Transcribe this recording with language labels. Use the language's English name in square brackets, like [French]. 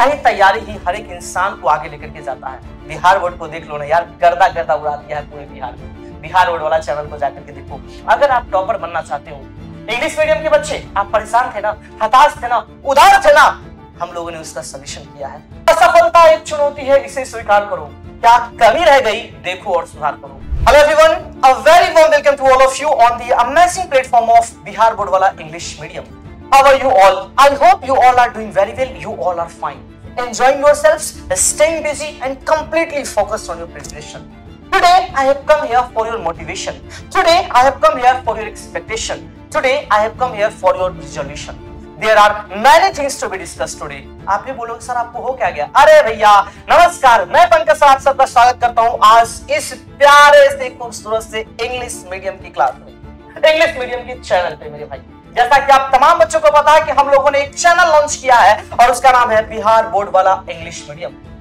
[Hindi] सही तैयारी ही हर एक इंसान को आगे लेकर के जाता है। बिहार बोर्ड को देख लो ना यार, गर्दा गर्दा उड़ा दिया है पूरे बिहार में। बिहार बोर्ड वाला चैनल को जाकर के देखो। अगर आप टॉपर बनना चाहते हो, इंग्लिश मीडियम के बच्चे आप परेशान थे ना, हताश थे ना, उदास थे ना, हम लोगों ने उसका सॉल्यूशन किया है। असफलता एक चुनौती है, इसे स्वीकार करो। क्या कमी रह गई देखो और सुधार करो। [English] Hello everyone, a very warm welcome to all of you on the amazing platform of Bihar Board Wala English Medium. How are you all? I hope you all are doing very well. You all are fine. Enjoying yourselves, staying busy and completely focused on your preparation. Today I have come here for your motivation. Today I have come here for your expectation. Today I have come here for your resolution. There are many things to be discussed today. [Hindi] आप भी बोलोगे sir आपको हो क्या गया? अरे भैया नमस्कार, मैं पंकज सर आप सबका स्वागत करता हूँ आज इस प्यारे से खूबसूरत से इंग्लिश मीडियम की क्लास में, इंग्लिश मीडियम की चैनल पे मेरे भाई। जैसा कि आप तमाम बच्चों को पता है कि हम लोगों ने एक चैनल लॉन्च किया है और उसका नाम है बिहार बोर्ड वाला इंग्लिश मीडियम।